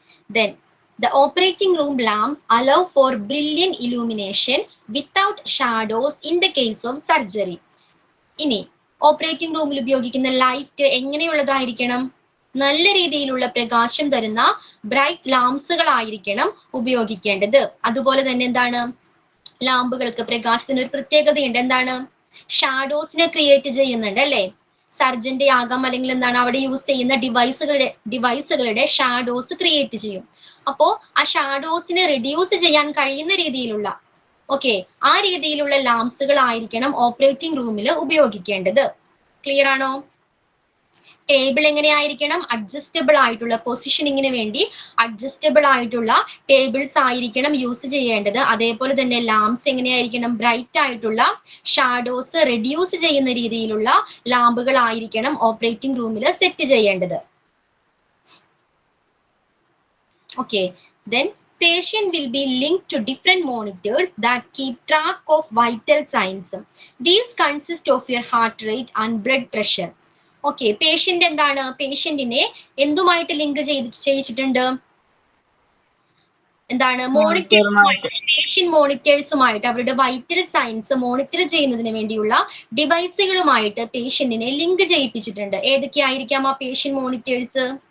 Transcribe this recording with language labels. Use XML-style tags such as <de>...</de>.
<en>Then the operating room lamps allow for brilliant illumination without shadows in the case of surgery.</en> <ml>ഇനി operating റൂമിൽ ഉപയോഗിക്കുന്ന light എങ്ങനെയുള്ളതായിരിക്കണം? നല്ല രീതിയിലുള്ള പ്രകാശം തരുന്ന ബ്രൈറ്റ് ലാംപ്സുകളായിരിക്കണം ഉപയോഗിക്കേണ്ടത്. അതുപോലെ തന്നെ എന്താണ്? ലാമ്പുകൾക്ക് പ്രകാശത്തിന് ഒരു പ്രത്യേകതയുണ്ട്. എന്താണ്? ഷാഡോസിനെ ക്രിയേറ്റ് ചെയ്യുന്നുണ്ട് അല്ലേ? സർജന്റെ ആകാം, അല്ലെങ്കിൽ എന്താണ് അവിടെ യൂസ് ചെയ്യുന്ന ഡിവൈസുകളുടെ ഷാഡോസ് ക്രിയേറ്റ് ചെയ്യും. അപ്പോ ആ ഷാഡോസിനെ റിഡ്യൂസ് ചെയ്യാൻ കഴിയുന്ന രീതിയിലുള്ള ആ രീതിയിലുള്ള ലാംപ്സുകൾ ആയിരിക്കണം ഓപ്പറേറ്റിംഗ് റൂമിൽ ഉപയോഗിക്കേണ്ടത്. ക്ലിയർ ആണോ? ടേബിൾ എങ്ങനെയായിരിക്കണം? അഡ്ജസ്റ്റബിൾ ആയിട്ടുള്ള പൊസിഷനിങ്ങിന് വേണ്ടി അഡ്ജസ്റ്റബിൾ ആയിട്ടുള്ള ടേബിൾസ് ആയിരിക്കണം യൂസ് ചെയ്യേണ്ടത്. അതേപോലെ തന്നെ ലാംപ്സ് എങ്ങനെയായിരിക്കണം? ബ്രൈറ്റ് ആയിട്ടുള്ള ഷാഡോസ് റെഡ്യൂസ് ചെയ്യുന്ന രീതിയിലുള്ള ലാമ്പുകൾ ആയിരിക്കണം ഓപ്പറേറ്റിംഗ് റൂമിൽ സെറ്റ് ചെയ്യേണ്ടത്.</ml> <en>Then patient will be linked to different monitors that keep track of vital signs. These consist of your heart rate and blood pressure.</en> <ml>Patient എന്താണ്? പേഷ്യന്റിനെ എന്തുമായിട്ട് ലിങ്ക് ചെയ്യിച്ചിട്ടുണ്ട്? എന്താണ്? Patient മോണിറ്റേഴ്സുമായിട്ട് അവരുടെ vital signs monitor ചെയ്യുന്നതിന് വേണ്ടിയുള്ള ഡിവൈസുകളുമായിട്ട് പേഷ്യന്റിനെ link ചെയ്യിപ്പിച്ചിട്ടുണ്ട്. ഏതൊക്കെയായിരിക്കാം ആ patient monitors?</ml>